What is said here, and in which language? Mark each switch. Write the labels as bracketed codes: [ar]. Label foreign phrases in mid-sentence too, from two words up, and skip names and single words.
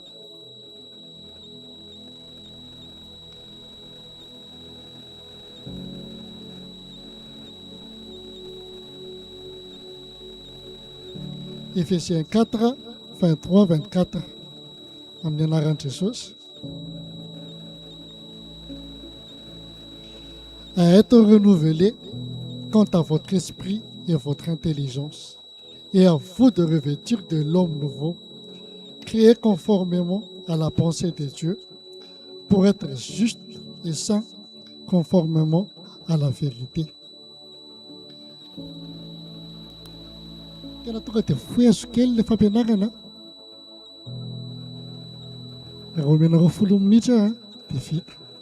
[fr] Éphésiens 4, 23, 24. [mg] Amin'ny anaran'i Jesosy. [fr] À être renouvelé quant à votre esprit et votre intelligence, et à vous de revêtir de l'homme nouveau, créé conformément à la pensée de Dieu, pour être juste et saint, conformément à la vérité. [mg] Tena tonga dia foezo kely le fampianarana. Raha omenareo 10 minitra dia vita.